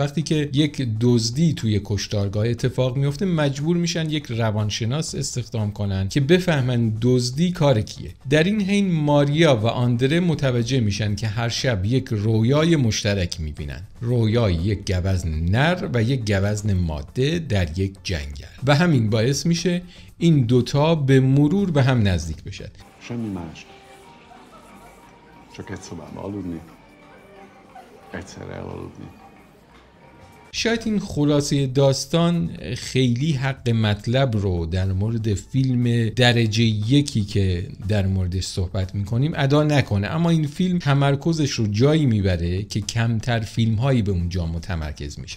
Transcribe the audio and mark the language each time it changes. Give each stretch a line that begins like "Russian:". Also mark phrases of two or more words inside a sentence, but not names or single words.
Persian: وقتی که یک دزدی توی کشتارگاه اتفاق میفته مجبور میشن یک روانشناس استخدام کنن که بفهمن دزدی کار کیه. در این حین ماریا و آندره متوجه میشن که هر شب یک رویای مشترک میبینن، رویای یک گوزن نر و یک گوزن ماده در یک جنگل، و همین باعث میشه این دوتا به مرور به هم نزدیک بشن.
Hungarian: Semmi más. Csak egy szobába aludni, egyszerre elaludni.
Persian: شاید این خلاصه داستان خیلی حق مطلب رو در مورد فیلم درجه یکی که در موردش صحبت میکنیم ادا نکنه، اما این فیلم تمرکزش رو جایی میبره که کمتر فیلم هایی به اونجا متمرکز میشن.